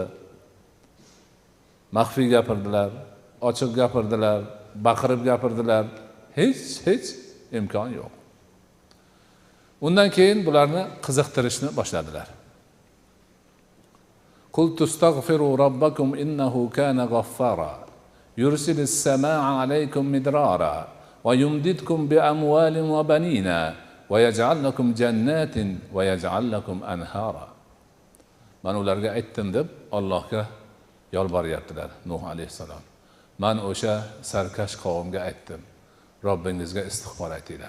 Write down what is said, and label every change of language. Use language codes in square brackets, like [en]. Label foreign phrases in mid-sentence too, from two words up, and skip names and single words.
[uz] Maxfiy gapirdilar, ochiq gapirdilar, baqirib gapirdilar. Hech imkon yo'q. Undan keyin bularni qiziqtirishni boshladilar. [ar] قل استغفروا ربكم إنه كان غفارا يرسل السماء عليكم مدرارا ويمددكم بأموال وبنين ويجعل لكم جنات ويجعل لكم أنهارا. [uz] Men ularga aytdim deb Allohga yolboryaptilar Nuh alayhisalom. Men o'sha sarkash qavmga aytdim. Robbingizga istig'for aytinglar.